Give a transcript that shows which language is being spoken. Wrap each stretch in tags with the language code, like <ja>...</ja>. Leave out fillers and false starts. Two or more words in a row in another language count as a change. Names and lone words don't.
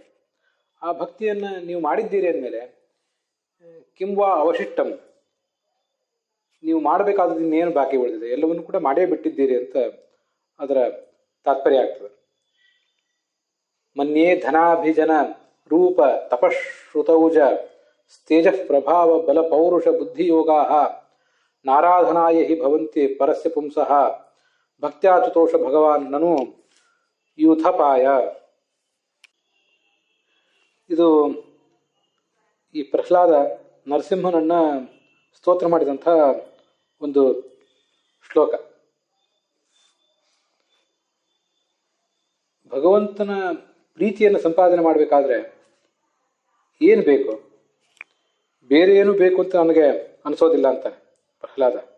<kn>ಆ ಭಕ್ತಿಯನ್ನು ನೀವು ಮಾಡಿದ್ದೀರಿ ಅಂದಮೇಲೆ</kn> <sa>ಕಿಂವಾ ಅವಶಿಷ್ಟಂ,</sa> <kn>ನೀವು ಮಾಡಬೇಕಾದದ್ದು ಇನ್ನೇನು ಬಾಕಿ ಉಳಿದಿದೆ, ಎಲ್ಲವನ್ನು ಕೂಡ ಮಾಡೇ ಬಿಟ್ಟಿದ್ದೀರಿ ಅಂತ ಅದರ ತಾತ್ಪರ್ಯ ಆಗ್ತದೆ.</kn> <sa>ಮನ್ಯೇ ಧನಾಭಿಜನ ರೂಪ ತಪಶ್ರುತೌಜ ತೇಜಃ ಪ್ರಭಾವ ಬಲ ಪೌರುಷ ಬುದ್ಧಿಯೋಗಾ ನಾರಾಧನಾಯ ಹಿ ಭವಂತಿ ಪರಸ್ಯ ಪುಂಸಃ ಭಕ್ತ್ಯಾಚುತೋಷ ಭಗವಾನ್ ನನು ಯೂಥಪಾಯ.</sa> <kn>ಇದು ಈ ಪ್ರಹ್ಲಾದ ನರಸಿಂಹನನ್ನ ಸ್ತೋತ್ರ ಮಾಡಿದಂಥ ಒಂದು ಶ್ಲೋಕ. ಭಗವಂತನ ಪ್ರೀತಿಯನ್ನು ಸಂಪಾದನೆ ಮಾಡಬೇಕಾದ್ರೆ ಏನು ಬೇಕು, ಬೇರೆ ಏನು ಬೇಕು ಅಂತ ನನಗೆ ಅನಿಸೋದಿಲ್ಲ ಅಂತ ಪ್ರಹ್ಲಾದ.</kn>